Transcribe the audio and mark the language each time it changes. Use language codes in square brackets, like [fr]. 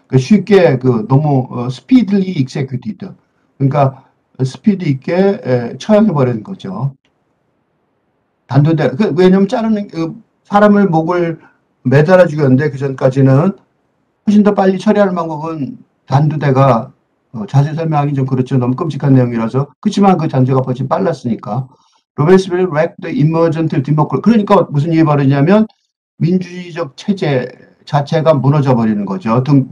[ko] 쉽게 너무 [en] speedily executed. [ko] 그러니까 스피드 있게 처형해버리는 거죠. 단두대, 왜냐면 자르는, 사람을 목을 매달아 죽였는데, 그 전까지는 훨씬 더 빨리 처리하는 방법은 단두대가, 자세히 설명하기 좀 그렇죠. 너무 끔찍한 내용이라서. 그렇지만 그 잔재가 훨씬 빨랐으니까. [en] 로베스베리 wrecked the emergent democracy. [ko] 그러니까 무슨 일이 벌어지냐면, 민주주의적 체제 자체가 무너져 버리는 거죠.